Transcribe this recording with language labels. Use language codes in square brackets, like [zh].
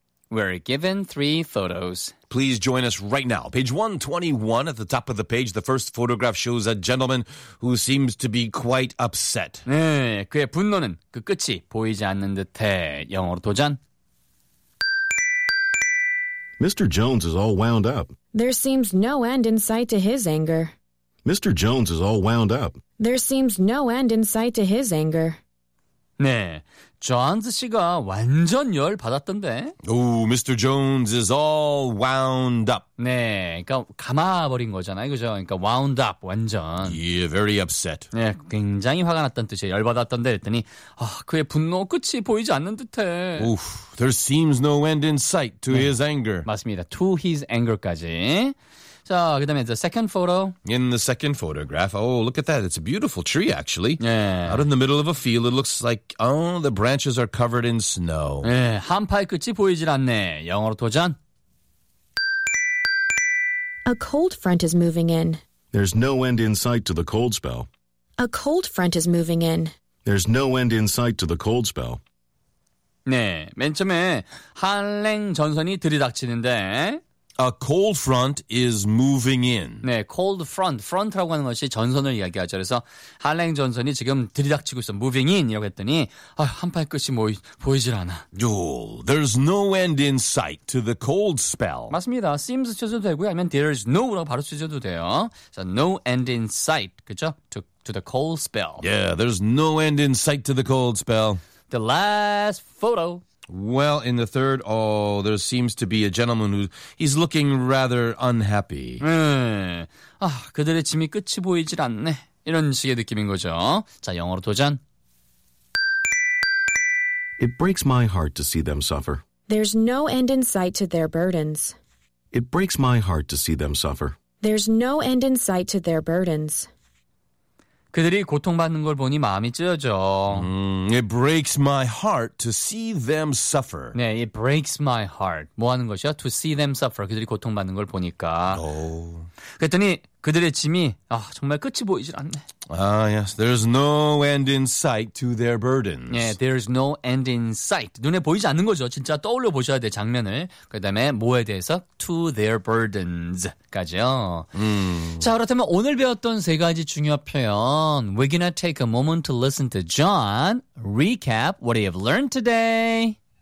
[en] We're given 3 photos. Please join us right now. Page 121 at the top of the page, the first photograph shows a gentleman who seems to be quite upset. [ko] 네, 그의 분노는 그 끝이 보이지 않는 듯해. 영어로 도전. [en] Mr. Jones is all wound up. There seems no end in sight to his anger. Mr. Jones is all wound up. There seems no end in sight to his anger. [ko] 네, 존스 씨가 완전 열 받았던데. [en] Oh, Mr. Jones is all wound up. [ko] 네, 그러니까 감아버린 거잖아요, 그죠? 그러니까 [en] wound up, [ko] 완전. [en] Yeah, very upset. [ko] 네, 굉장히 화가 났던 뜻이에요. 열 받았던데 했더니 아, 그의 분노 끝이 보이지 않는 듯해. [en] Oof, there seems no end in sight to 네, his anger. [ko] 맞습니다, [en] to his anger [ko] 까지. 자, 그다음에 [en] the second photo. In the second photograph, oh, look at that. It's a beautiful tree, actually. [ko] 네. [en] Out in the middle of a field, it looks like, oh, the branches are covered in snow. [ko] 네, 한 팔 끝이 보이질 않네. 영어로 도전. [en] A cold front is moving in. There's no end in sight to the cold spell. A cold front is moving in. There's no end in sight to the cold spell. [ko] 네, 맨 처음에 한랭 전선이 들이닥치는데... [en] A cold front is moving in. [ko] 네, cold front. Front라고 하는 것이 전선을 이야기하죠. 그래서 한랭 전선이 지금 들이닥치고 있어. [en] Moving in [ko] 이라고 했더니 아, 한팔 끝이 보이질 않아. [en] Yo, there's no end in sight to the cold spell. [ko] 맞습니다. Seems 쳐줘도 되고요. 아니면 [en] there's no [ko] 라고 바로 쳐줘도 돼요. [en] So, no end in sight. [ko] 그렇죠? [en] To the cold spell. Yeah, there's no end in sight to the cold spell. The last photo. Well, in the third, oh, there seems to be a gentleman who, he's looking rather unhappy. [ko] 네. 아, 그들의 짐이 끝이 보이질 않네. 이런 식의 느낌인 거죠. 자, 영어로 도전. [en] It breaks my heart to see them suffer. There's no end in sight to their burdens. It breaks my heart to see them suffer. There's no end in sight to their burdens. [ko] 그들이 고통받는 걸 보니 마음이 찢어져. [en] It breaks my heart to see them suffer. 네, it breaks my heart. [ko] 뭐 하는 것이야? [en] To see them suffer. [ko] 그들이 고통받는 걸 보니까. [en] Oh. [ko] 그랬더니 그들의 짐이 아, 정말 끝이 보이질 않네. [en] Ah, yes. There's no end in sight to their burdens. 네, there's no end in sight. [ko] 눈에 보이지 않는 거죠. 진짜 떠올려 보셔야 돼, 장면을. 그다음에 뭐에 대해서? [en] To their burdens [ko] 까지요. 자, 그렇다면 오늘 배웠던 세 가지 중요한 표현. [en] We're gonna take a moment to listen to John recap what he have learned today.